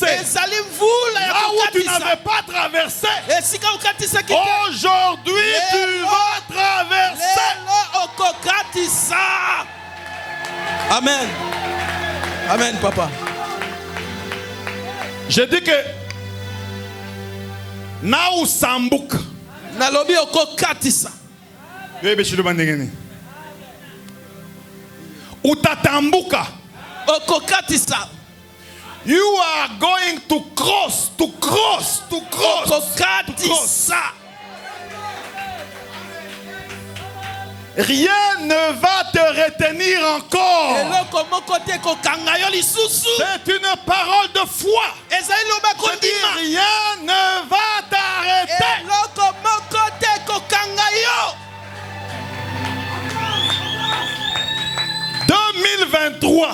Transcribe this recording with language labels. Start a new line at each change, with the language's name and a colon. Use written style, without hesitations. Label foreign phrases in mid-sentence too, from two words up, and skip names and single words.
French: Là où tu n'avais pas traversé, aujourd'hui tu vas traverser. Amen. Amen, papa. Je dis que Naou Sambouk.
Lingala: Nalobi oko katisa.
Swahili: Utatambuka.
Lingala: Oko katisa.
English: You are going to cross.
Lingala: Oko katisa.
French: Rien ne va te retenir encore. C'est une parole de foi. Je dis, rien ne va t'arrêter. 2023.